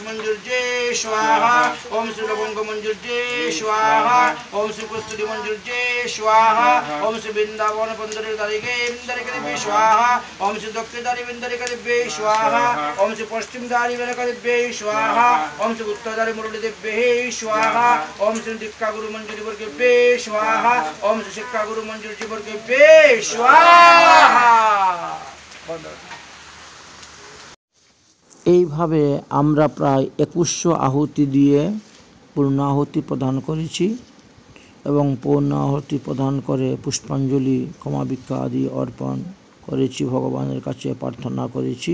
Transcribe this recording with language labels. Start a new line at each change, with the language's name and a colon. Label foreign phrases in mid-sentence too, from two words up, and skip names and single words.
Sanskrit: मंजुर्जे स्वाहा ओम श्री लवंग मंजुर्जे स्वाहा ओम श्री कुस्तुरी मंजुर्जे स्वाहा ओम श्री वृंदावन बंदरे दारिके इंदरिके स्वाहा ओम श्री दक्षिणारी विंदरिके स्वाहा ओम श्री पश्चिम दारी विंदरिके स्वाहा ओम श्री उत्तरदारी मुरली देव्ये स्वाहा ओम श्री दीक्षा गुरु मंजूरी वर्गे स्वाहा ओम श्री शिक्षा गुरु मंजूरी वर्गे स्वाहा।
Bangla: এইভাবে আমরা প্রায় 2100 আহুতি দিয়ে পূর্ণাহুতি প্রদান করেছি এবং পূর্ণাহুতি প্রদান করে পুষ্পাঞ্জলি ক্ষমা ভিক্ষা আদি অর্পণ করেছি, ভগবানের কাছে প্রার্থনা করেছি।